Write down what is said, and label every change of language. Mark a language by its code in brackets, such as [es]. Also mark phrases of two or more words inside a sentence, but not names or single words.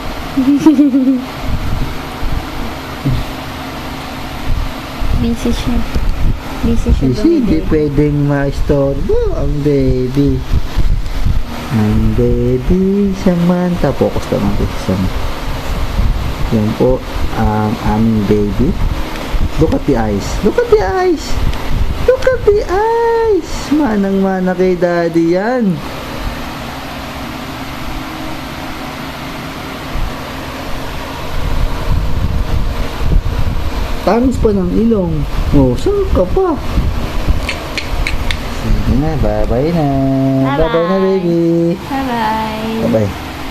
[tl] Busy siya. Busy siya. Kasi hindi pwedeng ma-istorbo ang baby. Ang baby Samantha. Focus naman ko sa Samantha. Yan po ang aming baby. [en] Look at the eyes. Look at the eyes. Look at the eyes. [tl] Manang-mana kay daddy yan. Tamis pa ng ilong. Oh, saan ka pa? Sige na, bye-bye na. Bye-bye na, baby. Bye-bye. Bye-bye.